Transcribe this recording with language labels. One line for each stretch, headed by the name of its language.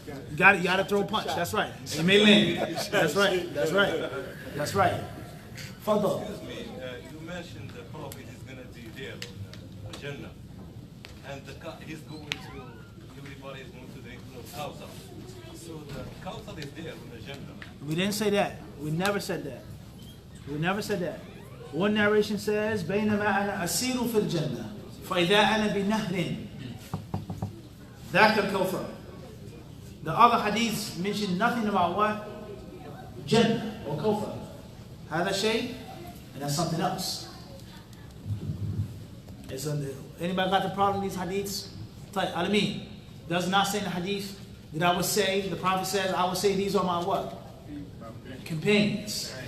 English: You got to throw a punch. That's right. It may land. That's right. That's right. That's right. Fadal. Excuse me, you mentioned the Prophet is going to be there on the Jannah. And he's going to, everybody is going to the Kawthar. So the Kawthar is there on the Jannah. We didn't say that. We never said that. We never said that. One narration says,
Arabic: بينما أنا أسير في الجنة فإذا أنا بنهر ذاك الكوثر.
English: The other hadiths mention nothing about what? Jannah or Kawthar.
Arabic: هذا شيء,
English: and that's something else. Anybody got the problem in these hadiths? Alameen does not say in the hadith that I would say, the Prophet says, I would say these are my what? Companions.